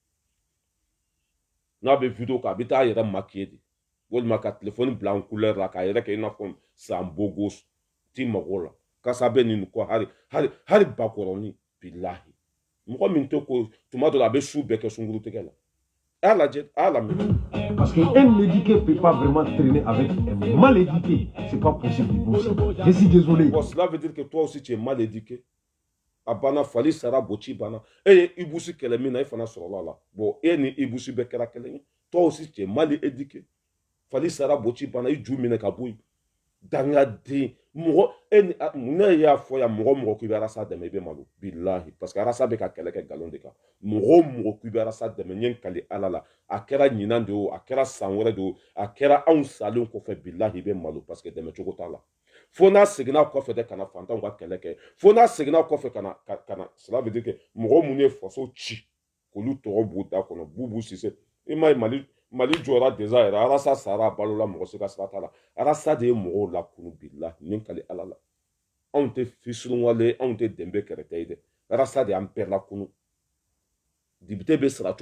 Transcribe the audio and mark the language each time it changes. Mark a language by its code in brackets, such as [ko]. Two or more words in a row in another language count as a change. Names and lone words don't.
[bm] n'a bɛ video kɛ a bɛ taa yɛrɛ maquiller de walima ka telefɔni bila [fr] en couleur [bm] la k'a yɛrɛ kɛ i n'a fɔ san bogo ti mago la kasa bɛ nin kɔ hali bakɔrɔni bilahi mɔgɔ min tɛ ko tuma dɔ la a bɛ su bɛɛ kɛ sunkuru tigɛ la a lajɛ a lamɛn. [fr] Parce qu'un éduqué ne peut pas vraiment traîner avec un mal éduqué. C'est pas possible. Je suis désolé. Bon, cela veut dire que toi aussi tu es mal éduqué. [bm] A bana fali sara boci bana. Et ibusi kɛlɛ min na i fana sɔrɔla la. Bon, e ni ibusi bɛɛ kɛra kelen ye. [fr] Toi aussi tu es mal éduqué. [bm] Fali sara boci bana i ju minɛ ka bɔ yen. Dangaden mɔgɔ ne y'a fɔ yan mɔgɔ k'i bɛ arasa dɛmɛ i bɛ malo bilahi [fr] parce que [bm] arasa bɛ ka kɛlɛ kɛ nkalon de kan mɔgɔ k'i bɛ arasa dɛmɛ n ye kali ala la a kɛra ɲinan de o a kɛra san wɛrɛ de o a kɛra anw salen kɔfɛ bilahi i bɛ malo [fr] parce que [bm] dɛmɛ cogo t'a la fo n'a seginna kɔfɛ de kana fantanw ka kɛlɛ kɛ fo n'a seginna kɔfɛ kana [fr] cela veut dire que [bm] mɔgɔ minnu ye faso ci k'olu tɔgɔ b'u da kɔnɔ Bubu Sise i m'a ye Mali jɔra déjà yɛrɛ arasa sara balola mɔgɔ si ka sira t'a la arasa de ye mɔgɔw lakunu bilahi ni kali ala la anw tɛ fisurunwale anw tɛ dɛnbɛ kɛrɛtɛ ye dɛ arasa de y'an bɛɛ lakunu député bɛ sara cogo min